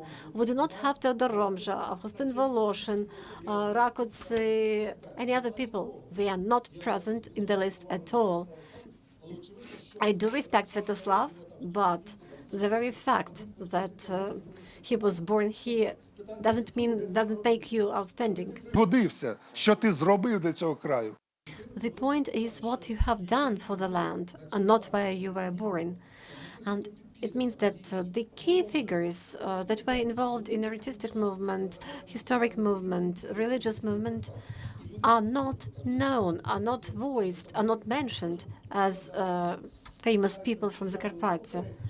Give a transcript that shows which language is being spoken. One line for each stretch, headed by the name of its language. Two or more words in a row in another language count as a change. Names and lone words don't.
English: We do not have Teodor Romzha, Augustin Voloshin, Rakotsy, any other people. They are not present in the list at all. I do respect Sviatoslav, but the very fact that he was born here doesn't make you outstanding.
Ukrainian: Годився, що ти зробив для цього краю.
English: The point is what you have done for the land and not where you were born. And it means that the key figures that were involved in the artistic movement, historic movement, religious movement, are not known, are not voiced, are not mentioned as famous people from Zakarpattia.